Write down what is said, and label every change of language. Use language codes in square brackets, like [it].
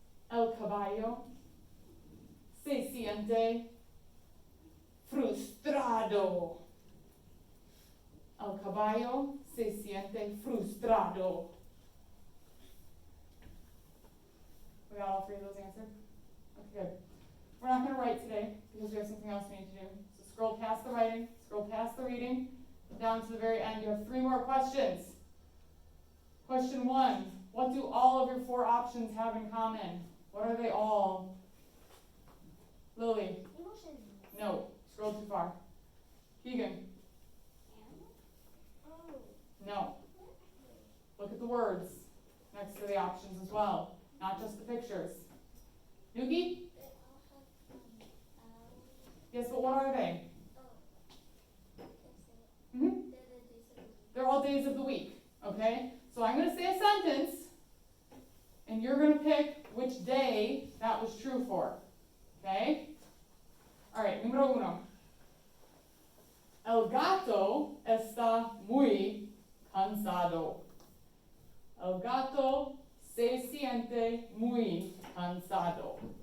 [es] El caballo se siente frustrado. El caballo se siente frustrado. [en] We got all 3 of those answered? Okay, good. We're not going to write today because we have something else we need to do. So scroll past the writing, scroll past the reading, down to the very end. You have 3 more questions. Question 1. What do all of your 4 options have in common? What are they all? Lily? Emotions. No. Scroll too far. Keegan? Oh. No. Look at the words next to the options as well, not just the pictures. Nugi? They all have Yes, but what are they? They're Mm-hmm. the days of the week. They're all days of the week, okay? So I'm going to say a sentence, and you're going to pick which day that was true for, okay? All right, número 1. [es] El gato está muy cansado. El gato se siente muy cansado.